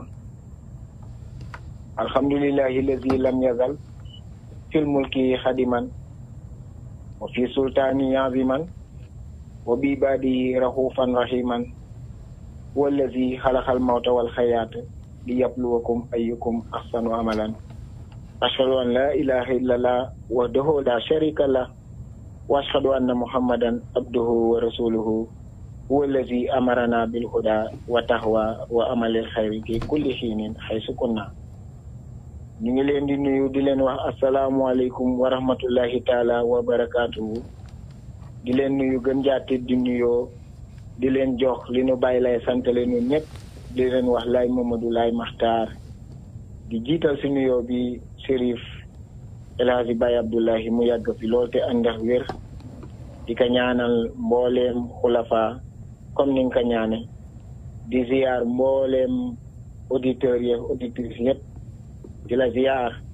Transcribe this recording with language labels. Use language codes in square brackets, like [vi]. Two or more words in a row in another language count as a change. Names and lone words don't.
[ar] الحمد لله الذي لم يزل في الملك قديما وفي السلطان عظيما وبعباده رؤوفا رحيما والذي خلق الموت والحياة ليبلوكم أيكم أحسن عملا أشهد أن لا إله إلا الله وحده لا شريك له وأشهد أن محمدا عبده ورسوله والذي أمرنا بالهدى والتقوى وعمل الخير في كل حين حيث كنا. [wo] ñu ngi leen di nuyu di leen wax [ar] السلام عليكم ورحمة الله تعالى وبركاته. [wo] di leen nuyu gën jaate di nuyoo di leen jox li nu bàyyi lay santale ñun ñëpp di leen wax laay Mamadou Laay Maxtaar di jiital si nuyoo bi Chérif El Hadji Baye Abdoulahi mu yàgg fi lool te ànd ak wér di ko ñaanal mbooleem xulafa comme ni nga ko ñaane di ziar mbooleem auditeurs yi auditrices yëpp di la ziar